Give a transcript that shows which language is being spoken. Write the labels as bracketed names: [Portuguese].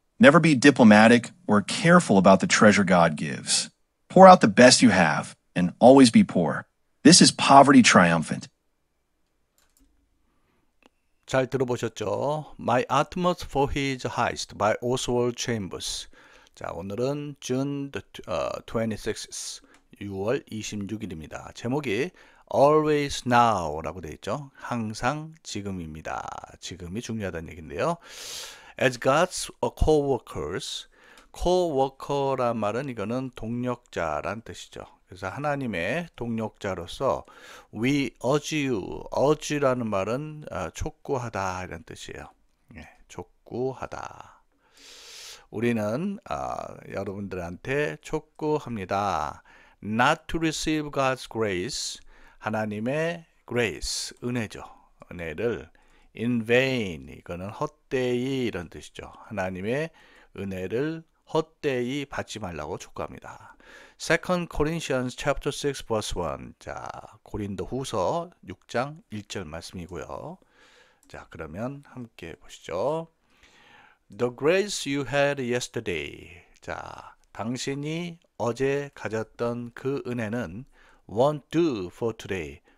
[English] Never be diplomatic or careful about the treasure God gives. Pour out the best you have, and always be poor. This is poverty triumphant. [Korean] 잘 들어보셨죠? [English] My Utmost for His Highest by Oswald Chambers. [Korean] 자, 오늘은 [English] June 26th, [Korean] 6월 26일입니다. 제목이 [English] Always Now [Korean] 라고 되어 있죠. 항상 지금입니다. 지금이 중요하다는 얘기인데요. [English] As God's co-workers, [Korean] co-worker란 말은 이거는 동력자란 뜻이죠. 그래서 하나님의 동력자로서 [English] we urge you, [Korean] urge라는 말은 촉구하다 이런 뜻이에요. 촉구하다. 우리는 여러분들한테 촉구합니다. [English] Not to receive God's grace, [Korean] 하나님의 [English] grace, [Korean] 은혜죠. 은혜를 [English] in vain, [Korean] 이거는 헛되이 이런 뜻이죠. 하나님의 은혜를 헛되이 받지 말라고 촉구합니다. [English] 2 Corinthians chapter 6 verse 1. [Korean] 자, 고린도 후서 6장 1절 말씀이고요. 자, 그러면 함께 보시죠. [English] The grace you had yesterday. [Korean] 자, 당신이 어제 가졌던 그 은혜는 [English] won't do for today.